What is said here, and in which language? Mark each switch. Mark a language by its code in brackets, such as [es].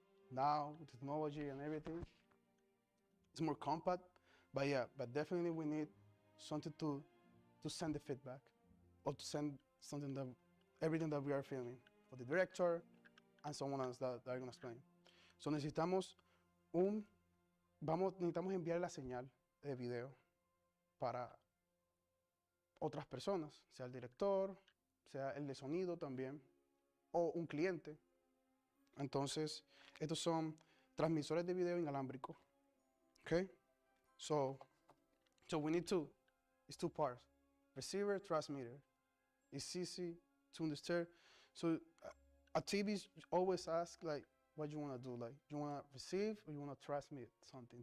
[en] Now with technology and everything, it's more compact, but yeah, but definitely we need something to send the feedback or to send something that everything that we are filming for the director and someone else that are gonna explain. [es] So necesitamos enviar la señal de video para otras personas, sea el director, sea el de sonido también, o un cliente. Entonces, estos son transmisores de video inalámbrico. [en] Okay, so we need it's two parts, receiver, transmitter. It's easy to understand. So a TV always asks like, what you want to do, like you want to receive or you want to transmit something.